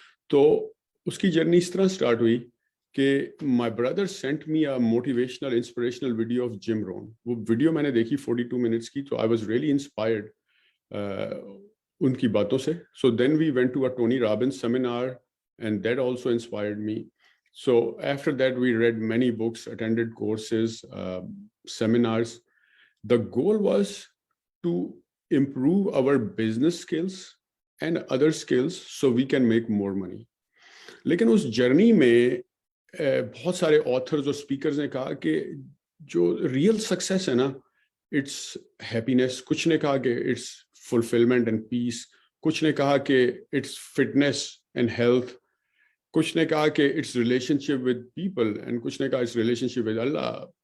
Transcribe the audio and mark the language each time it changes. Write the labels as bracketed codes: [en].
[ur] تو اس کی جرنی اس طرح اسٹارٹ ہوئی کہ [en] my brother sent me a motivational inspirational video of Jim Rohn. [ur] وہ ویڈیو میں نے دیکھی 42 منٹس کی, تو [en] I was really inspired. [ur] ان کی باتوں سے. [en] So then we went to a Tony Robbins seminar and that also inspired me. So after that we read many books, attended courses, seminars. The goal was to improve our business skills and other skills so we can make more money. [ur] لیکن اس journey میں بہت سارے authors اور speakers نے کہا کہ جو real success ہے نا [en] it's happiness, [ur] کچھ نے کہا کہ [en] it's fulfilment and peace, [ur] کچھ نے کہا کہ [en] it's fitness and health, [ur] کچھ نے کہا کہ [en] it's relationship with people, [ur] and کچھ نے کہا [en] It's relationship with Allah.